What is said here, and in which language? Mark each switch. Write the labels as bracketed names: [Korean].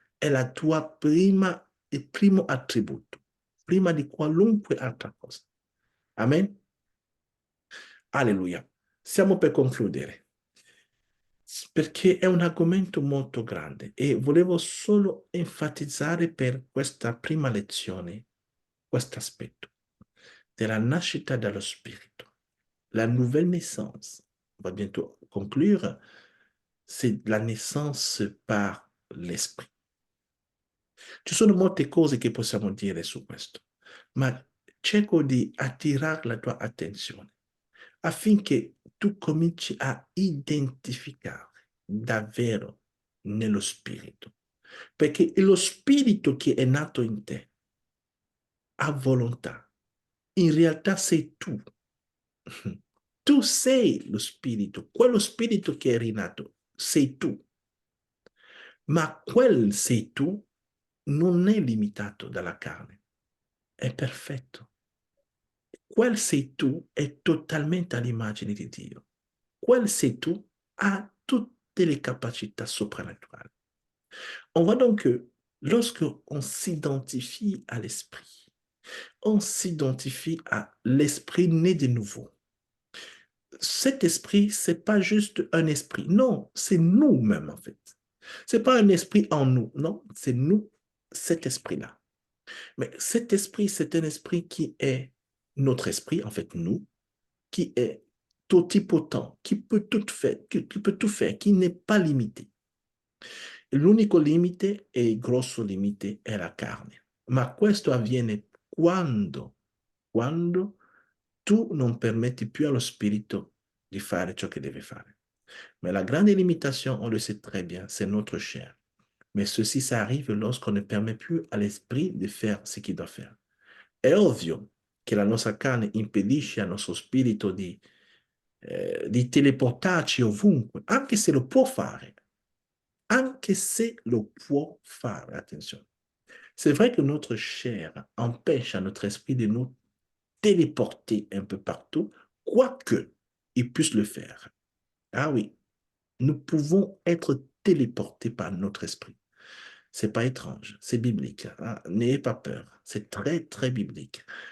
[Italian] È la tua il primo attributo, prima di qualunque altra cosa. Amen? Alleluia. Stiamo per concludere, perché è un argomento molto grande e volevo solo enfatizzare per questa prima lezione questo aspetto della nascita dallo Spirito. [French] La nouvelle naissance, on va bientôt conclure, c'est la naissance par l'Esprit. [Italian] Ci sono molte cose che possiamo dire su questo, ma cerco di attirare la tua attenzione affinché tu cominci a identificare davvero nello Spirito, perché è lo Spirito che è nato in te ha volontà. In realtà sei tu. Tu sei lo Spirito, quello Spirito che è rinato, sei tu. Ma quel sei tu non è limitato dalla carne, è perfetto. Quel sei tu è totalmente all'immagine di Dio. Quel sei tu ha tutte [French] les capacités [Italian] supranaturali. [French] On voit donc que lorsque on s'identifie à l'esprit, on s'identifie à l'esprit né de nouveau. Cet esprit, c'est pas juste un esprit. Non, c'est nous-mêmes, en fait. C'est pas un esprit en nous. Non, c'est nous, cet esprit-là. Mais cet esprit, c'est un esprit qui est notre esprit, en fait, nous, qui est totipotent, qui peut tout faire, qui peut tout faire, qui n'est pas limité. [Italian] L'unico limite e il grosso limite è la carne. Ma questo avviene quando tu non permetti più allo spirito di fare ciò che deve fare. [French] Mais la grande limitation, on le sait très bien, c'est notre chair. Mais ceci, ça arrive lorsqu'on ne permet plus à l'esprit di faire ce qu'il doit faire. [Italian] È ovvio che la nostra carne impedisce al nostro spirito di teleportarci ovunque, anche se lo può fare, anche se lo può fare, attenzione. [French] C'est vrai que notre chair empêche à notre esprit de nous téléporter un peu partout, quoique il puisse le faire. Ah oui, nous pouvons être téléportés par notre esprit. C'est pas étrange, c'est biblique. Hein? N'ayez pas peur, c'est très, très biblique.